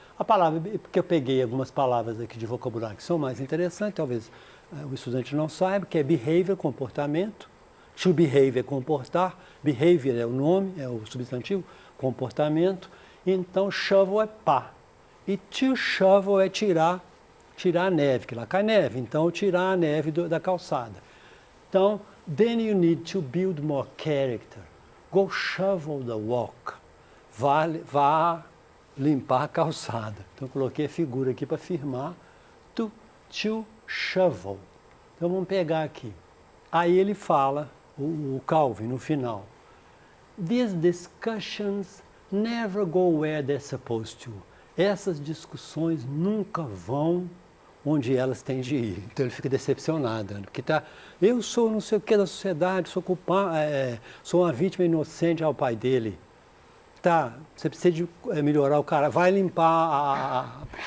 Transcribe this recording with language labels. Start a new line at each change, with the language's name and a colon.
Portuguese: A palavra, porque eu peguei algumas palavras aqui de vocabulário que são mais interessantes, talvez o estudante não saiba, que é behavior, comportamento. To behave é comportar. Behavior é o nome, é o substantivo. Comportamento. Então shovel é pá. E to shovel é tirar a neve, que lá cai neve, então tirar a neve da calçada.
English: Então, then you need to build more character. Go shovel the walk.
Portuguese: Vá limpar a calçada. Então, eu coloquei a figura aqui para afirmar to shovel. Então, vamos pegar aqui. Aí ele fala, o Calvin, no final.
English: These discussions never go where they're supposed to.
Portuguese: Essas discussões nunca vão onde elas têm de ir. Então ele fica decepcionado, né? Porque eu sou não sei o que da sociedade, sou culpado, sou uma vítima inocente ao pai dele. Tá, você precisa de melhorar o cara, vai limpar